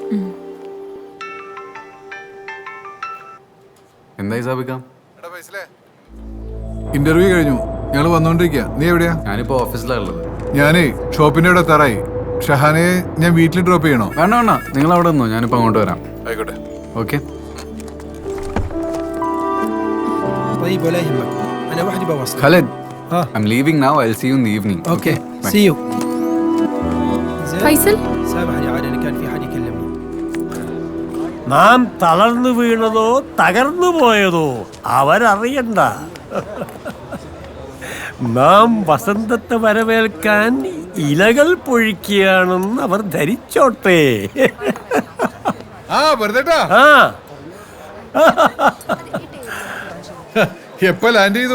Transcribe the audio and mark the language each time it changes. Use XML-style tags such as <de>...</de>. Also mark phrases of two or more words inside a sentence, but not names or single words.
<ml>എന്തായി സാബിക്കാം? ഇന്റർവ്യൂ കഴിഞ്ഞു. ഞങ്ങൾ വന്നോണ്ടിരിക്കുക. നീ എവിടെയാ? ഞാനിപ്പോ ഓഫീസിലാണുള്ളത്. ഞാനേ ഷോപ്പിന്റെ അവിടെ എത്താറായി. ഷഹാനയെ ഞാൻ വീട്ടിൽ ഡ്രോപ്പ് ചെയ്യണോ? വേണ്ട വേണ്ട, നിങ്ങൾ അവിടെ നിന്നോ, ഞാനിപ്പോ അങ്ങോട്ട് വരാം. ആയിക്കോട്ടെ. ഓക്കെ.</ml> <ar>طيب ولا يهمك انا وحدي بوصل.</ar> <en>Khalid, I'm leaving now. I'll see you in the evening. اوكي Bye. see you.</en> <ml>ഫൈസൽ,</ml> <ar>سامحني عاد انا كان في حد يكلمني.</ar> <ml>നാം തളർന്നു വീണതോ തകർന്നു പോയതോ അവരറിയണ്ട. നാം വസന്തത്തെ വരവേൽക്കാൻ ഇലകൾ പൊഴിക്കുകയാണെന്ന് അവർ ധരിച്ചോട്ടെ. എപ്പോ ലാൻഡ് ചെയ്തു?</ml>